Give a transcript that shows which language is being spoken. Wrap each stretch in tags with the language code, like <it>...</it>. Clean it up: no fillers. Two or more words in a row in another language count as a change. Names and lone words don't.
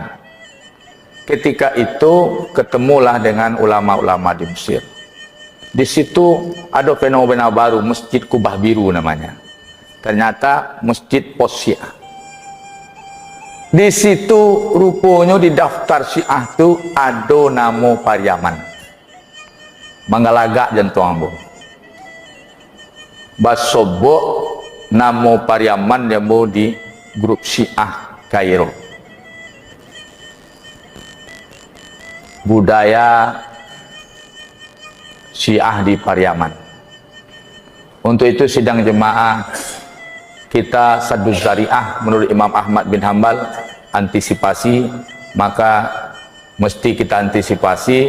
<id>Ketika itu ketemulah dengan ulama-ulama di Mesir. Di situ ada fenomena baru, Masjid Kubah Biru namanya. Ternyata Masjid Pos Syiah. Di situ rupanya di daftar Syiah itu ada nama Pariaman.</id> <min>Manggalaga jantung ambo. Basobo nama Pariaman yang mau di grup Syiah Kairo.</min> <id>Budaya Syiah di Pariaman. Untuk itu sidang jemaah kita</id> <ar>saddu zari'ah</ar> <id>menurut Imam Ahmad bin Hambal, antisipasi, maka mesti kita antisipasi.</id>